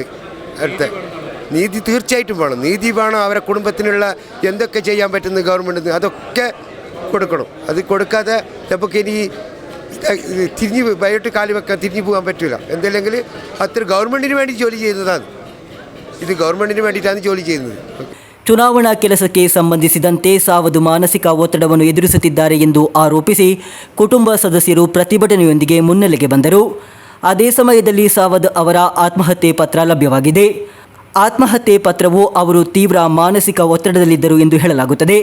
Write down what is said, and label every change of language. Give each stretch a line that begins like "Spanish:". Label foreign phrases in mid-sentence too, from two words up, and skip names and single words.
Malayalam: അടുത്ത നീതി തീർച്ചയായിട്ടും വേണം, നീതി വേണം. അവരെ കുടുംബത്തിനുള്ള എന്തൊക്കെ ചെയ്യാൻ പറ്റുന്ന ഗവൺമെൻറ് അതൊക്കെ കൊടുക്കണം. അത് കൊടുക്കാതെ നമുക്ക് ഇനി തിരിഞ്ഞ് ബയോട്ട് കാലി വെക്കാൻ തിരിഞ്ഞു പോകാൻ പറ്റില്ല. എന്തെല്ലെങ്കിൽ അത്ര ഗവൺമെൻറ്റിന് വേണ്ടി ജോലി ചെയ്യുന്നതാണ്. ഇത് ഗവൺമെൻറ്റിന് വേണ്ടിയിട്ടാണ് ജോലി ചെയ്യുന്നത്.
Kannada: ಚುನಾವಣಾ ಕೆಲಸಕ್ಕೆ ಸಂಬಂಧಿಸಿದಂತೆ ಸಾವದು ಮಾನಸಿಕ ಒತ್ತಡವನ್ನು ಎದುರಿಸುತ್ತಿದ್ದಾರೆ ಎಂದು ಆರೋಪಿಸಿ ಕುಟುಂಬ ಸದಸ್ಯರು ಪ್ರತಿಭಟನೆಯೊಂದಿಗೆ ಮುನ್ನೆಲೆಗೆ ಬಂದರು. ಅದೇ ಸಮಯದಲ್ಲಿ ಸಾವದ್ ಅವರ ಆತ್ಮಹತ್ಯೆ ಪತ್ರ ಲಭ್ಯವಾಗಿದೆ. ಆತ್ಮಹತ್ಯೆ ಪತ್ರವು ಅವರು ತೀವ್ರ ಮಾನಸಿಕ ಒತ್ತಡದಲ್ಲಿದ್ದರು ಎಂದು ಹೇಳಲಾಗುತ್ತದೆ.